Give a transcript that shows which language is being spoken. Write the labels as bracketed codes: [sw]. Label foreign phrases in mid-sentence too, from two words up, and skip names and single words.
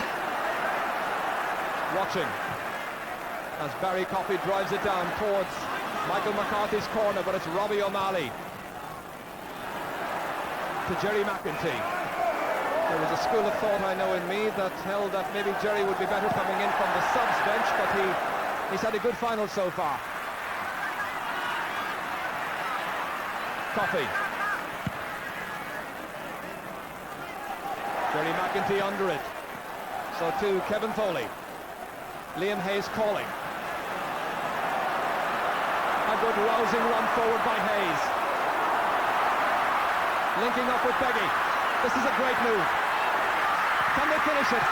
[en] Watching as Barry Coffey drives it down towards Michael McCarthy's corner, but it's Robbie O'Malley to Jerry McEntee. There was a school of thought, I know, in Meath that held that maybe Jerry would be better coming in from the subs bench, but he's had a good final so far. Coffey. Jerry McEntee under it. So to Kevin Foley. Liam Hayes calling. A good rousing run forward by Hayes. Linking up with Beggy. This is a great move. Can they finish it?